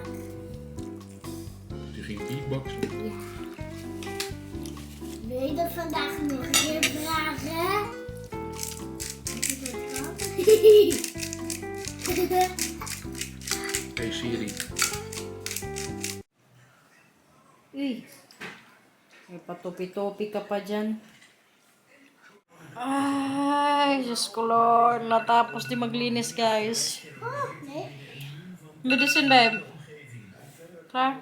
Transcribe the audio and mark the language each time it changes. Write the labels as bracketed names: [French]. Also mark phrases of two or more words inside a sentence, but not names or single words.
[Dutch] Die ging beatboxen. Ja. Wil je dat vandaag nog een keer vragen? Heb je dat gehad? Hey Siri. [Filipino] Uy. May patopi-topi ka pa dyan. Ay, Diyos ko Lord. Natapos di maglinis, guys. [Dutch] Oh, nee. [English] Medicine, babe. Ha?